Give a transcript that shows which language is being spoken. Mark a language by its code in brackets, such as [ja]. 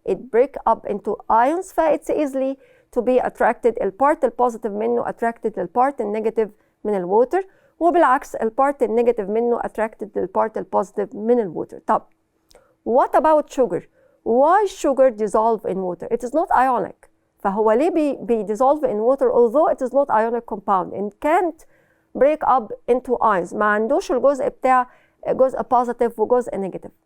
[en] It break up into ions فإتس easily to be attracted. [ar] البارت البوزيتيف منه attracted للبارت النيجاتيف من الووتر، وبالعكس البارت النيجاتيف منه attracted للبارت البوزيتيف من الووتر. طب [en] what about sugar? Why sugar dissolve in water? It is not ionic. [ar] فهو ليه بي [en] dissolve in water although it is not ionic compound and can't break up into ions؟ [ar] ما عندوش الجزء بتاع جزء [en] positive وجزء negative.